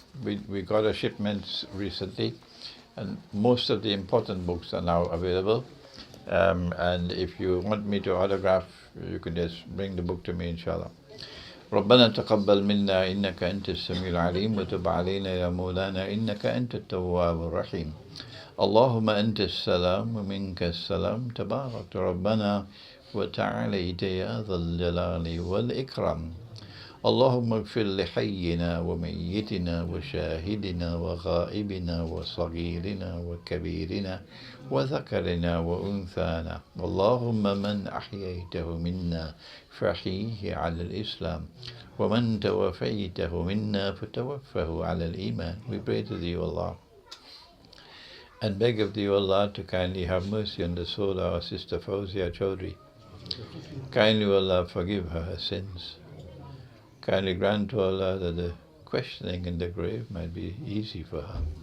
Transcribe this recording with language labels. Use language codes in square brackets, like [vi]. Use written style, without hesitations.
[en] We got a shipment recently, and most of the important books are now available. And if you want me to autograph, you can just bring the book to me, inshallah. [ar] ربنا تقبل منا إنك أنت السميع العليم وتب علينا يا مولانا إنك أنت التواب الرحيم اللهم أنت السلام ومنك السلام تبارك ربنا وتعاليت يا ذا الجلال والإكرام اللهم اغفر لحينا وميتنا وشاهدنا وغائبنا وصغيرنا وكبيرنا وذكرنا وأنثانا اللهم من أحييته منا فأحيه على الإسلام ومن توفيته منا فتوفه على الإيمان. [en] We pray to thee, O Allah, and beg of thee, O Allah, to kindly have mercy on the soul of our sister Fawzia Chaudhry. Kindly, O Allah, forgive her sins. Kindly grant to Allah that the questioning in the grave might be easy for her.